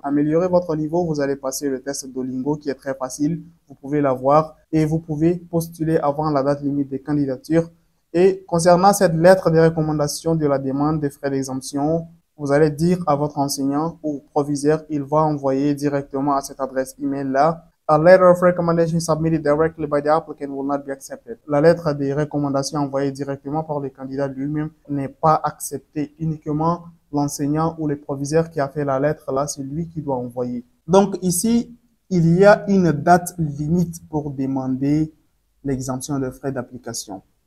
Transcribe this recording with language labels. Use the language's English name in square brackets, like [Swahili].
[French] Améliorer votre niveau, vous allez passer le test Duolingo qui est très facile. Vous pouvez l'avoir et vous pouvez postuler avant la date limite des candidatures. Et concernant cette lettre de recommandation de la demande des frais d'exemption, vous allez dire à votre enseignant ou proviseur, il va envoyer directement à cette adresse email-là. [English] A letter of recommendation submitted directly by the applicant will not be accepted. [French] La lettre de recommandation envoyée directement par le candidat lui-même n'est pas acceptée. Uniquement l'enseignant ou le proviseur qui a fait la lettre là, c'est lui qui doit envoyer. Donc ici, il y a une date limite pour demander l'exemption de frais d'application.